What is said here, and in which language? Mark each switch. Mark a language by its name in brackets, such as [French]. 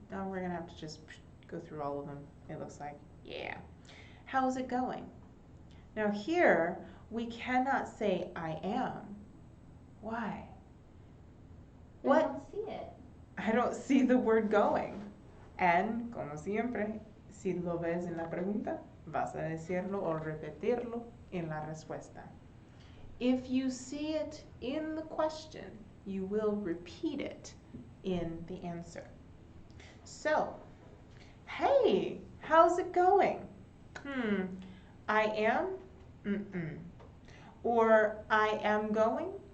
[English] Now we're gonna have to just go through all of them, it looks like. Yeah. How's it going? Now here, we cannot say I am. Why? I don't see it. I don't see the word going. [Spanish] And, como siempre, si lo ves en la pregunta, vas a decirlo o repetirlo en la respuesta. [English] If you see it in the question, you will repeat it in the answer. So, hey, how's it going? I am? Or I am going?